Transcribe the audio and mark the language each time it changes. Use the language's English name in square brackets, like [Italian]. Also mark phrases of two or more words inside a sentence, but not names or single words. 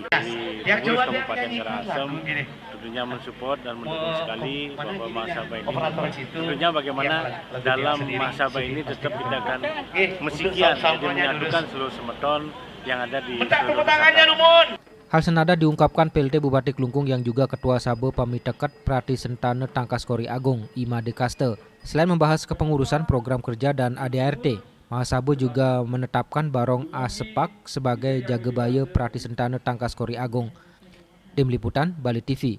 [Indonesian] Di pengurus Kabupaten Karangasem tentunya mensupport dan mendukung sekali bahwa Mahasabha ini. Tentunya bagaimana dalam Mahasabha ini tetap kita akan mesikian menyatukan seluruh semeton yang ada di seluruh masyarakat. Hal senada diungkapkan PLT Bupati Klungkung yang juga Ketua Sabe Pamiteket Prati Sentana Tangkas Kori Agung, Imade Kaste. Selain membahas kepengurusan program kerja dan ADART, Mahasabha juga menetapkan Barong A. Sepak sebagai Jagebaya Prati Sentana Tangkas Kori Agung. Tim Liputan Bali TV.